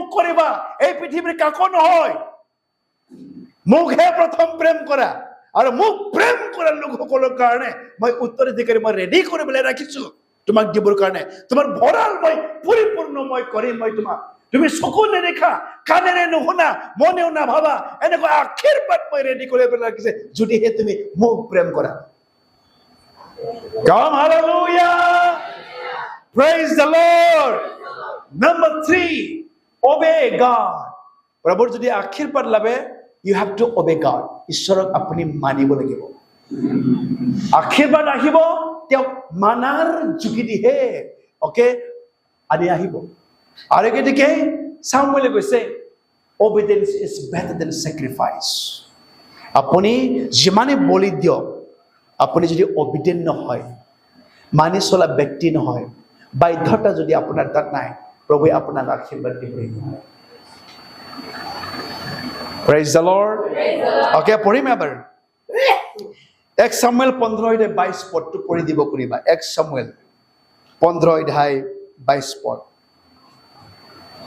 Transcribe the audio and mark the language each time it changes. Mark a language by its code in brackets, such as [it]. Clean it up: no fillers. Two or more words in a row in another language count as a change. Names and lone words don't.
[as] কৰিবা এই পৃথিৱীৰ কাকো নহয় মুখে প্ৰথম প্ৰেম কৰা আৰু মোক প্ৰেম কৰা লোকসকলৰ কাৰণে মই উত্তৰাধিকাৰী মই ৰেডি কৰিবলৈ ৰাখিছো তোমাক দিবৰ কাৰণে তোমাৰ ভঁৰাল মই পৰিপূৰ্ণ মই কৰিম মই তোমাক তুমি চকু নেদেখা কাণেৰে নুশুনা মনেও নাভাবা এনেকুৱা আশীৰ্বাদ মই ৰেডি কৰিবলৈ ৰাখিছে যদিহে তুমি মোক প্ৰেম কৰা [en] Come, hallelujah. Praise the Lord. Number 3, obey God. [as] প্ৰভুৰ যদি আশীৰ্বাদ লাভে [en] you have to obey God. [as] ঈশ্বৰক আপুনি মানিব লাগিব আশীৰ্বাদ আহিব তেওঁ মানাৰ যোগেদিহে ওকে আনি আহিব আৰু গতিকে সামুৱেলে কৈছে [en] obedience is better than sacrifice [as] আপুনি যিমানে বলি দিয়ক আপুনি যদি obedient নহয় মানি চলা ব্যক্তি নহয় বাধ্যতা যদি আপোনাৰ তাত নাই প্ৰভুৱে আপোনাক আশীৰ্বাদ দিব [en] Praise the Lord. [as] Okay, পঢ়িম এবাৰ 1 সামুৱেল 15:22 পদটো পঢ়ি দিব কৰিবা 1 সামুৱেল 15:22 পদ